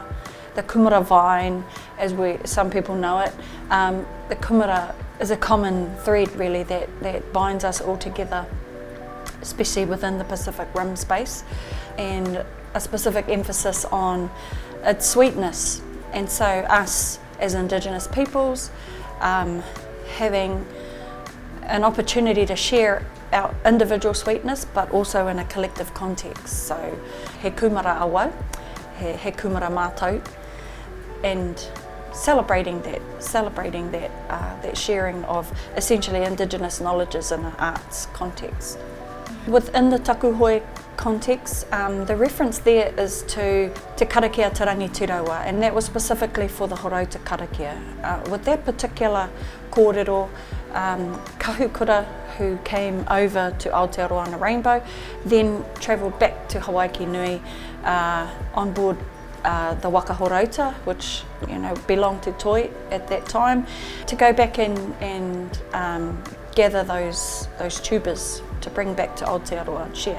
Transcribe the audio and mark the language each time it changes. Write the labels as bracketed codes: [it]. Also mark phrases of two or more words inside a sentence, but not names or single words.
[en] The kumara vine, as some people know it, the kumara is a common thread really that binds us all together, especially within the Pacific Rim space, and a specific emphasis on its sweetness. And so us as Indigenous peoples having an opportunity to share our individual sweetness, but also in a collective context. [mi] So he kumara awa, he kumara mātou, [en] and celebrating that sharing of essentially Indigenous knowledges in an arts context. Within the takuhoe context, the reference there is to Te Karakia Te Rangi Turawa, and that was specifically for the Horauta Karakia. With that particular kōrero, kahukura who came over to Aotearoa Rainbow, then travelled back to Hawaii Nui on board the Waka Horauta, which belonged to Toi at that time, to go back and gather those tubers to bring back to Aotearoa and share.